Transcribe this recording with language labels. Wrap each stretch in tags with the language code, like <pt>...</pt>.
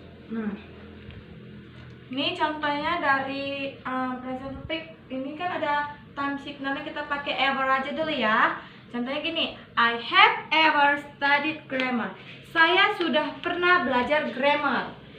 <id>Nah, ini contohnya dari present perfect. Ini kan ada time signalnya, kita pakai ever aja dulu ya. Contohnya gini,</id> <en>I have ever studied grammar.</en> <id>Saya sudah pernah belajar grammar.</id>